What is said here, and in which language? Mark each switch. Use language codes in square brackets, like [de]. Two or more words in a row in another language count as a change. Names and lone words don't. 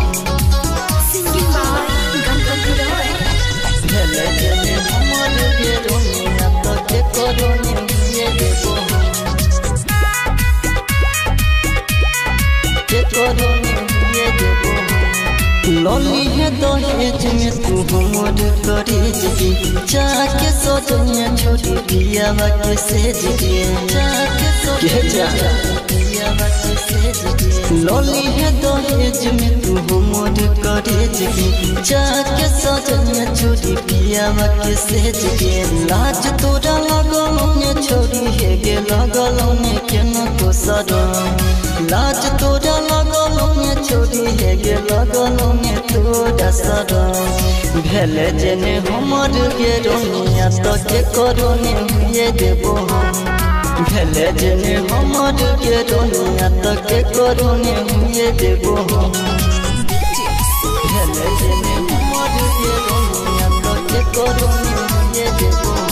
[en] Singing by Ganpati Roy. [mai] भेले जेने हमर के रोनिया तो के करो ने हुए देबो हम के करो ने हुए देबो हम लली है दहेज में तू हमर करेज की जाके सजनिया छोड़ी दिया के सेज के जाके सजनिया दिया के सेज के लली है दहेज में तू हमर करेज की जाके सजनिया छोड़ी दिया के सेज के लाज तोरा लगल ने छोड़ी है गे लगल ने केना को सदम लाज तोरा लगल ने छोड़ी है गे लगल ने तोरा सदम भेले जेने हमर के रोनिया तो के करो ने हुए देबो हम भेले जेने हमर के रोनिया तो के करो ने हुए देबो हम भेले जेने हमर के रोनिया तो के करो ने हुए देबो हम